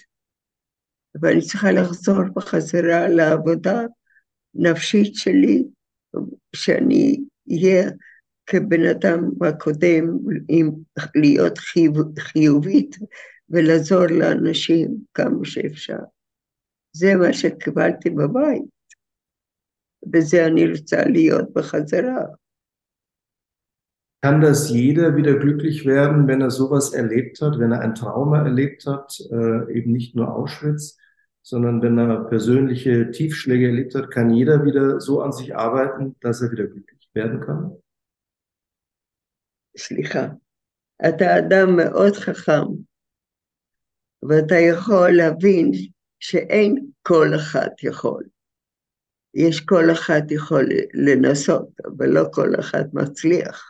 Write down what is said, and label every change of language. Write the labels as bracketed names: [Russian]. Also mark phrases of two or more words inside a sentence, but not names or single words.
[Hebrew] אבל אני צריכה לחזור בחזרה לעבודה נפשית שלי, שאני אהיה כבן אדם הקודם, להיות חיובית ולעזור לאנשים כמה שאפשר. זה מה שקיבלתי בבית, בזה אני רוצה להיות בחזרה. [German] Kann das jeder wieder glücklich werden, wenn er sowas erlebt hat, wenn er ein Trauma erlebt hat, eben nicht nur Auschwitz? sondern wenn er persönliche Tiefschläge erlebt hat, kann jeder wieder so an sich arbeiten, dass er wieder glücklich werden kann? [Hebrew] סליחה, אתה אדם מאוד חכם, ואתה יכול להבין שאין כל אחד יכול. יש כל אחד יכול לנסות, אבל לא כל אחד מצליח.